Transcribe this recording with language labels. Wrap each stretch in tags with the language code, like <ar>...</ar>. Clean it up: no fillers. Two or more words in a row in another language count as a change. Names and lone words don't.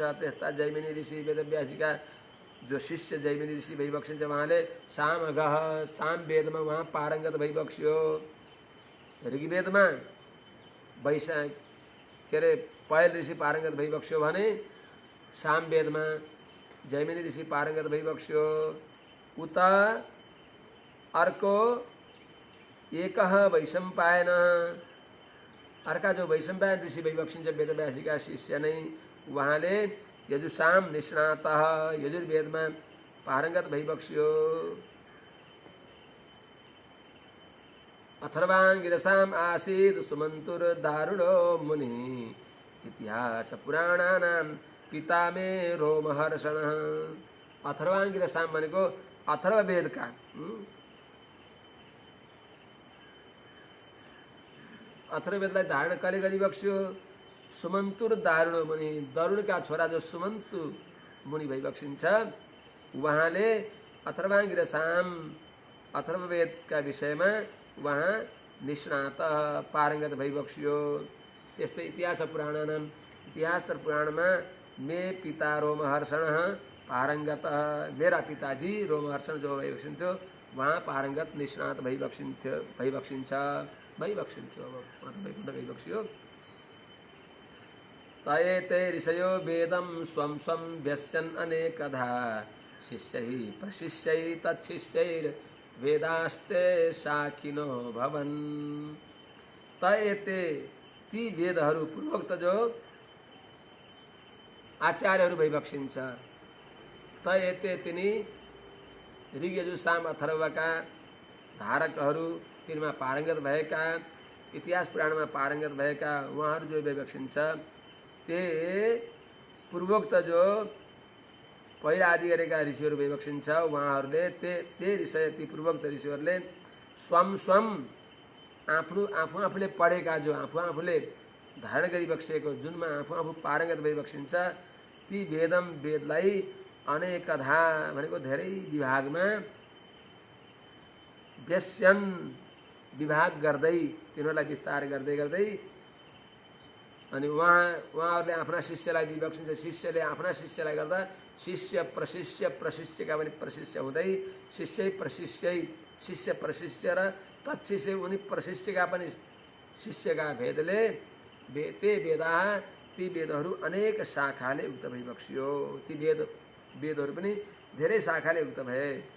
<ne>त्यस्ता जैमिनी ऋषि वेदव्यासजीका जो शिष्य जैमिनी ऋषि भई बक्सिन्छ, उहाँले सामगह, साम वेदमा उहाँ पारङ्गत भई बक्स्यो। ऋग्वेदमा पहल ऋषि पारङ्गत भई बक्स्यो भने सामवेदमा जैमिनी ऋषि पारङ्गत भइबक्स्यो उत अर्को एकः वैशम्पायन अर्का जो वैशम्पायन ऋषि भइबक्सिन्छ वेदव्यासीका शिष्य नै उहाँले</ne> <sa>यजुषाम निष्णातः</sa> <ne>यजुर्वेदमा पारङ्गत भइबक्स्यो</ne> <sa>अथर्वाङ्गिरसाम् आसीत् सुमन्तुर्दारुणो मुनिः इतिहास पुराणानां पिता मे रोमहर्षणः अथर्वाङ्गिरसाम</sa> <ne>भनेको अथर्ववेदका अथर्ववेदलाई धारण कसले गरिबक्स्यो सुमन्तुर दारुण मुनि दरुणका छोरा जो सुमन्तु मुनि भइबक्सिन्छ उहाँले अथर्वाङ्गिरसाम अथर्ववेदका विषयमा उहाँ निष्णात पारङ्गत भइबक्स्यो त्यस्तै इतिहास र पुराणमा</ne> <sa>मे पिता रोमहर्षणः</sa> <ne>पारङ्गत मेरा पिताजी रोमहर्षण जो भइबक्सिन्थ्यो उहाँ पारङ्गत निष्णात भइबक्सिन्छ</ne> <sa>भइबक्स्यो तयेते ऋषयो वेदं स्वं स्वं व्यस्यन् अनेकधा शिष्यैः प्रशिष्यैः तच्छिष्यैर्वेदास्ते साखिनो भवन् तयेते</sa> <ne>ती वेदहरू पूर्वोक्त जो आचार्यहरू भइबक्सिन्छ तयेते तिनी ऋग यजु साम अथर्वका धारकहरू तिनमा पारङ्गत भएका इतिहास पुराणमा पारङ्गत भएका उहाँहरू जो भइबक्सिन्छ ते पूर्वोक्त जो पहिला आदि गरेका ऋषिहरू भइबक्सिन्छ उहाँहरूले ते ऋषि ती पूर्वोक्त ऋषिहरूले</ne> <sa>स्वम स्वम</sa> <ne>आफूले पढेका जो आफूले धारण गरिबक्सेको जुनमा आफू पारङ्गत भइबक्सिन्छ ती वेदलाई अनेकधा भनेको धेरै विभागमा व्यस्यन विभाग गर्दै तिनीहरूलाई विस्तार गर्दै गर्दै अनि उहाँहरूले आफ्ना शिष्यलाई दिइबक्सिन्छ शिष्यले आफ्ना शिष्यलाई गर्दा शिष्य प्रशिष्यका पनि प्रशिष्य हुँदै शिष्य प्रशिष्य र तत्शिष्य उनी प्रशिष्यका पनि शिष्यका भेदले ती वेदहरू अनेक शाखाले उक्त भइबक्स्यो ती वेदहरू पनि धेरै शाखाले उक्त भए</ne>